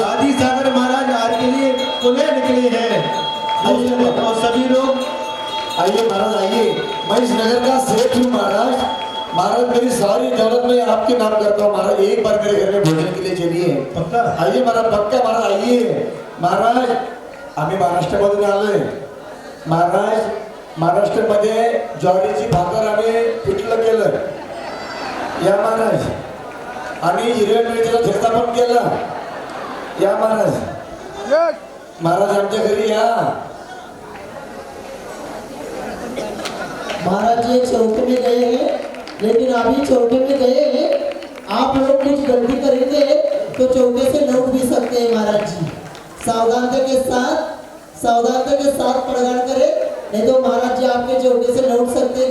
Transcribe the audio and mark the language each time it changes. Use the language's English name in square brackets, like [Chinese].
[Hindi] आदि सागर महाराज आहार के लिए पुनः निकले हैं और सभी लोग। आइए महाराज, आइए। मैं इस नगर का सेठ हूँ महाराज। महाराज मेरी सारी दौलत में आपके नाम करता हूँ महाराज। एक बार मेरे घर में भोजन के लिए चलिए। पक्का? आइए महाराज, पक्का महाराज, आइए महाराज। [Marathi] आम्ही महाराष्ट्रामधून आलोय महाराज। महाराष्ट्रामध्ये ज्वारीची भाकर आम्ही पिठलं केलं या महाराज, आणि हिरव्या मिरचीचा ठेचा पण केला या महाराज। महाराज आमच्या घरी या। [Hindi] महाराज जी चौके में गए हैं, लेकिन अभी चौके में गए हैं, आप लोग कुछ गलती करेंगे तो चौके से लौट भी सकते हैं महाराज जी। सावधानता के साथ प्रदान करें, नहीं तो महाराज जी आपके चौके से लौट सकते हैं।